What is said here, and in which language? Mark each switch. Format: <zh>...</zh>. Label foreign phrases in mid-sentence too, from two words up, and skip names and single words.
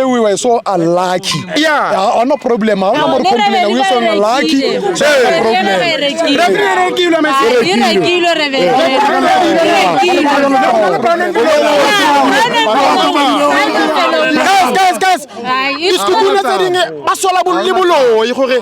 <en>We were so unlucky. Yeah. No problem. No more complain. We were so unlucky. Guys.</en> <nso>Sekhukhune tse ding ba sola bolibolo e gore</nso>